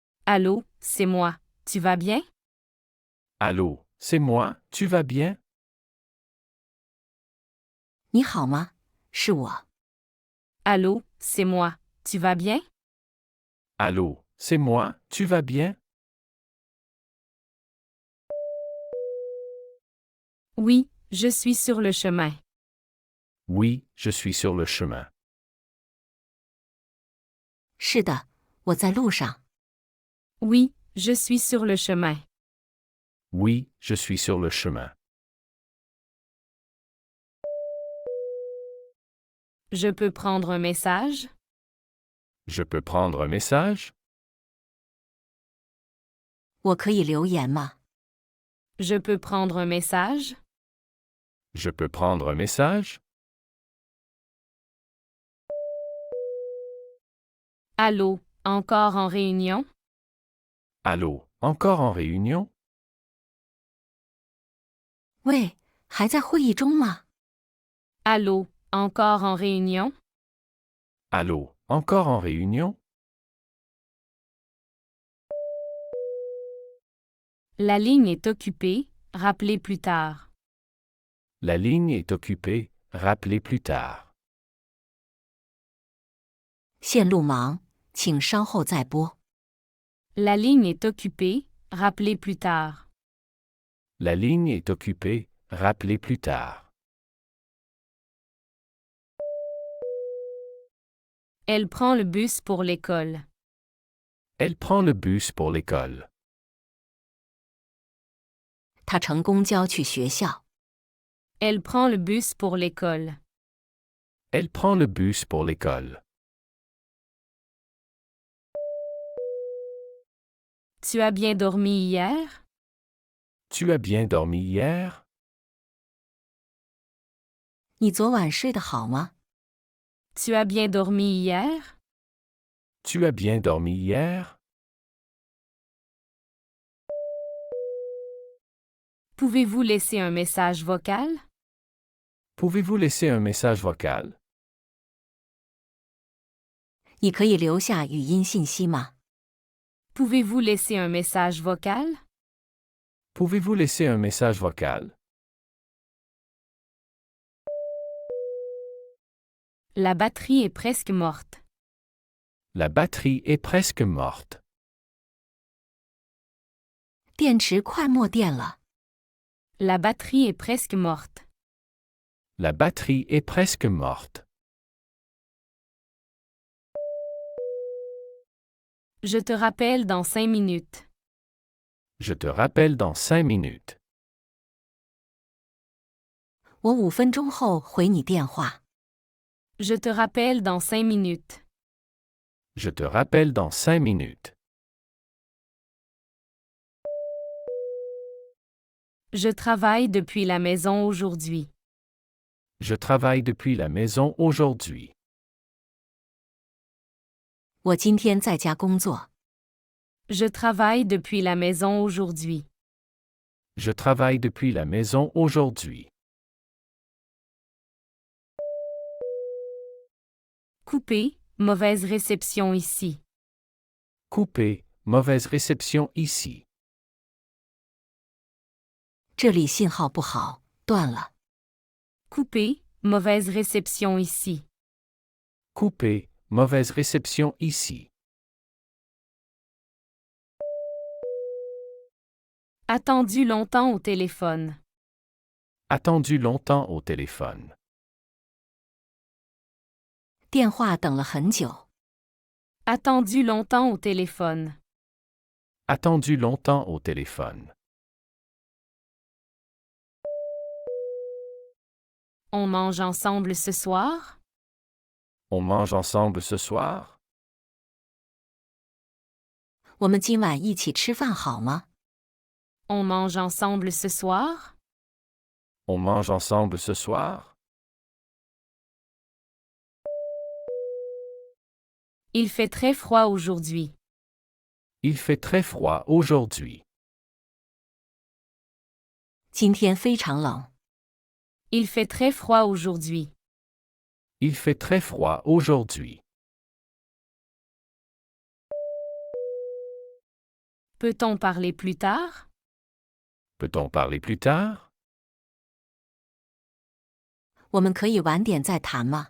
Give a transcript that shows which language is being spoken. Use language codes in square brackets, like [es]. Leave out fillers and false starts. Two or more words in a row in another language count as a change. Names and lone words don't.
[fr] Allô, c'est moi. Tu vas bien? Allô, c'est moi, tu vas bien? [zh] 你好吗？是我。 [fr] Allô, c'est moi. Tu vas bien? Allô, c'est moi, tu vas bien? Oui, je suis sur le chemin. Oui, je suis sur le chemin. [zh] 是的，我在路上。 [fr] Oui, je suis sur le chemin. Oui, je suis sur le chemin. Je peux prendre un message? Je peux prendre un message? [zh] 我可以留言吗？ [fr] Je peux prendre un message? Je peux prendre un message? Allô, encore en réunion? Allô, encore en réunion? [zh] 喂，还在会议中吗？ [fr] Allô, encore en réunion? Allô, encore en réunion? La ligne est occupée, rappelez plus tard. La ligne est occupée, rappelez plus tard. [zh] 线路忙，请稍后再拨。 [fr] La ligne est occupée, rappelez plus tard. La ligne est occupée, rappelez plus tard. Elle prend le bus pour l'école. Elle prend le bus pour l'école. [zh] 他乘公交去学校。 [fr] Elle prend le bus pour l'école. Elle prend le bus pour l'école. Tu as bien dormi hier? Tu as bien dormi hier? [zh] 你昨晚睡得好吗？ [fr] Tu as bien dormi hier? Tu as bien dormi hier? Pouvez-vous laisser un message vocal? Pouvez-vous laisser un message vocal? [zh] 你可以留下语音信息吗？ [fr] Pouvez-vous laisser un message vocal? Pouvez-vous laisser un message vocal? La batterie est presque morte. La batterie est presque morte. [zh] 电池快没电了。 [fr] La batterie est presque morte. La batterie est presque morte. Je te rappelle dans 5 minutes. Je te rappelle dans 5 minutes. [zh] 我5分钟后回你电话。 [fr] Je te rappelle dans 5 minutes. Je te rappelle dans 5 minutes. Je travaille depuis la maison aujourd'hui. Je travaille depuis la maison aujourd'hui. [zh] 我今天在家工作。 [fr] Je travaille depuis la maison aujourd'hui. Je travaille depuis la maison aujourd'hui. Coupé, mauvaise réception ici. Coupé, mauvaise réception ici. [zh] 这里信号不好，断了。 [fr] Coupé, mauvaise réception ici. Coupé, mauvaise réception ici. Attendu longtemps au téléphone. Attendu longtemps au téléphone. [zh] 电话等了很久。 [fr] Attendu longtemps au téléphone. Attendu longtemps au téléphone. On mange ensemble ce soir? On mange ensemble ce soir? [zh] 我们今晚一起吃饭好吗？ [fr] On mange ensemble ce soir? On mange ensemble ce soir? Il fait très froid aujourd'hui. Il fait très froid aujourd'hui. [zh] 今天非常冷。 [fr] Il fait très froid aujourd'hui. Il fait très froid aujourd'hui. Peut-on parler plus tard? Peut-on parler plus tard? [zh] 我们可以晚点再谈吗？